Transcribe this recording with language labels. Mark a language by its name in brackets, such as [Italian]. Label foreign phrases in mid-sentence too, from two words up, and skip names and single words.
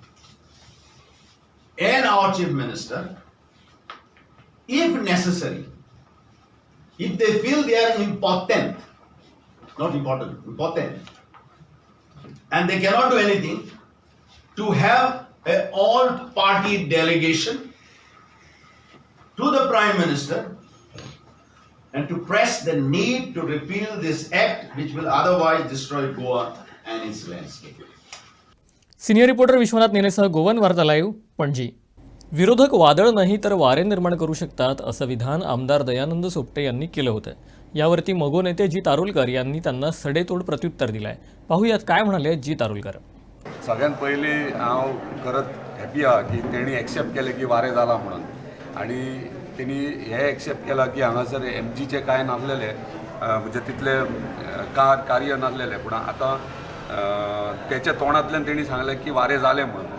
[English] and our Chief Minister, if necessary, if they feel they are impotent, not important, impotent, and they cannot do anything, to have an all-party delegation to the Prime Minister and to press the need to repeal this act which will otherwise destroy Goa and its landscape. [Marathi] सिनियर रिपोर्टर विश्वनाथ नेनेसह गोवन वार्ता लाईव्ह, पणजी. विरोधक वादळ नाही तर वारे निर्माण करू शकतात असं विधान आमदार दयानंद सोपटे यांनी केलं होतं. यावरती मगो नेते जी तारुलकर यांनी त्यांना सडेतोड प्रत्युत्तर दिलंय. पाहूयात काय म्हणाले जी तारुलकर. [Konkani] सगळ्यात पयली हांव खरंच हॅपी आहा की तेणी एक्सेप्ट केलें की वारें जाला म्हणून, आनी तेणी हे एक्सेप्ट केला की हांगासर MGचे कांय नासलेले, म्हणजे तितले कार्य नासलेले, पूण आतां तेच्या तोंडांतल्यान तेणी सांगलें की वारें जालें म्हणून.